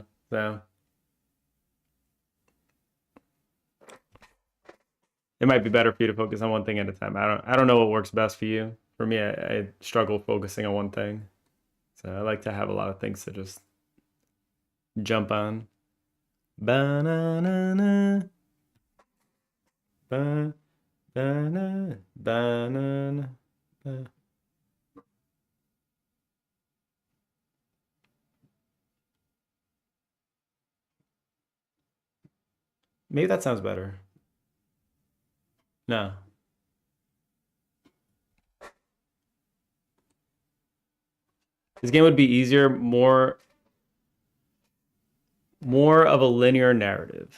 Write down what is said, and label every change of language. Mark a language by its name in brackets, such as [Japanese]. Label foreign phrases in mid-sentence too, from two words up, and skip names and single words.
[English] So it might be better for you to focus on one thing at a time. I don't know what works best for you. For me, I struggle focusing on one thing. So I like to have a lot of things to just jump on. Banana. Ba, banana. Banana. Ba. Maybe that sounds better. No. This game would be easier, more of a linear narrative.